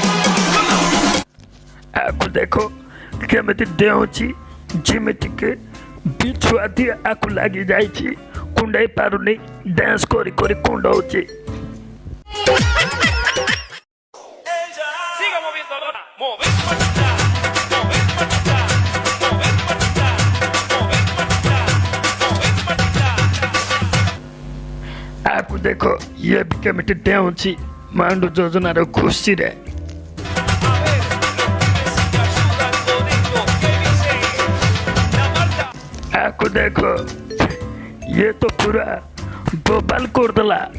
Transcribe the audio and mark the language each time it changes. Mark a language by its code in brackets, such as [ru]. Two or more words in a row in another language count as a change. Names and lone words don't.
[or] ଆକୁ ଦେଖ କେମିତି ଡେଉଁଛି, ଯେମିତିକି ବିଛୁଆତି ଆକୁ ଲାଗି ଯାଇଛି କୁଣ୍ଡାଇ ପାରୁନି ଡ୍ୟାନ୍ସ କରି କରି କୁଣ୍ଡଉଛି। [es] Siga moviendo dona, moviendo patita, moviendo patita, moviendo patita, moviendo patita, moviendo patita. [or] ଆକୁ ଦେଖ ଇଏ ବି କେମିତି ଡେଉଁଛି ମାଣ୍ଡୁ ଯୋଜନାର ଖୁସିରେ। ଆକୁ ଦେଖ ଇଏ ତ ପୁରା ବୋବାଲ କରିଦେଲା।